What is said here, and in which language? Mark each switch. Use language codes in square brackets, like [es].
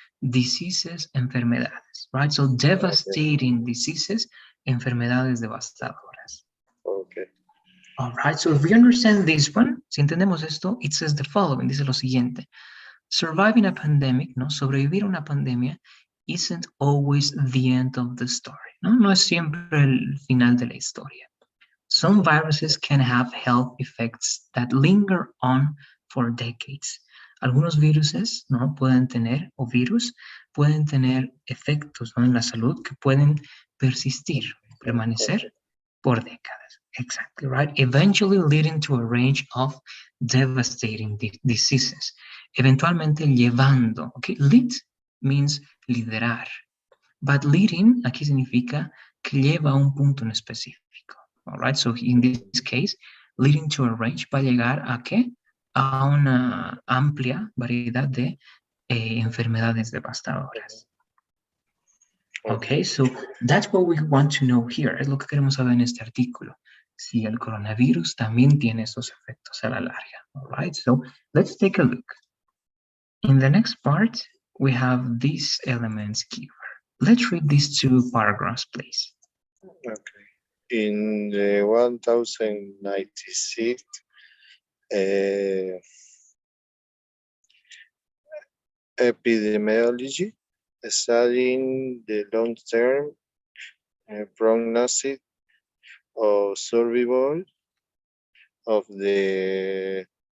[en] Diseases, enfermedades. Right? So devastating diseases, [es] enfermedades devastadoras. [en] Okay. All right. So if we understand this one, [es] si entendemos esto, [en] it says the following. [es] Dice lo siguiente. [en] Surviving a pandemic, ¿no? [es] Sobrevivir a una pandemia [en] isn't always the end of the story, ¿no? [es] No es siempre el final de la historia. [en] Some viruses can have health effects that linger on for decades. [es] Algunos viruses, ¿no? Pueden tener, o virus, pueden tener efectos, ¿no? En la salud que pueden persistir, permanecer por décadas. [en] Exactly, right? Eventually leading to a range of devastating diseases. [es] Eventualmente llevando, okay? [en] Lead means [es] liderar, but leading aquí significa que lleva a un punto en específico. [en] All right, so in this case, leading to a range [es] va a llegar a qué? A una amplia variedad de enfermedades devastadoras. [en] Okay, so that's what we want to know here. [es] Es lo que queremos saber en este artículo. Si el coronavirus también tiene esos efectos a la larga. [en] All right, so let's take a look. In the next part, we have these elements here. Let's read these two paragraphs, please. Okay. In the 1096, epidemiology, studying the long-term prognosis or survival of the